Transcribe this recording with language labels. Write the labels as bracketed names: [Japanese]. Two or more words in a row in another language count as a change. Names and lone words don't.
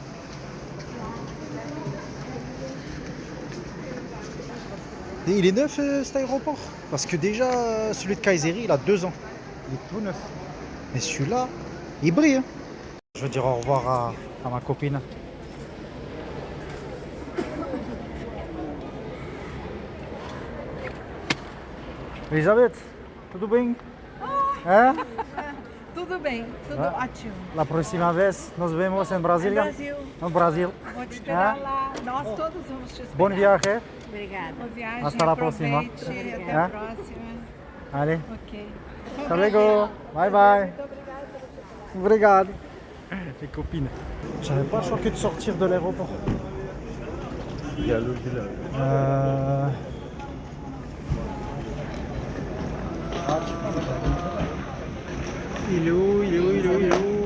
[French] Et il est neuf cet aéroport. Parce que déjà, celui de Kayseri, il a 2 ans. Il est tout neuf. Mais celui-là, il brille. Hein. Je veux dire au revoir à ma copine. [Portuguese] Elizabeth, tudo bem? É? Tudo bem, tudo Ah. ótimo. [Spanish] La próxima vez nos vemos em Brasília. [Portuguese] Brasil, No Brasil. vou te esperar Ah. lá. Nós todos vamos te esperar. Bom viagem. Obrigada. Boa viagem, [Spanish] Hasta la próxima. [Portuguese] aproveite, até Ah. a próxima. [French] Allez, Ok. [Spanish] hasta luego. [English] Bye bye. [Portuguese] Obrigado. [French] Les copines. J'avais pas le choix que de sortir de l'aéroport. Il est où? Il est où? Il est où? Il est où?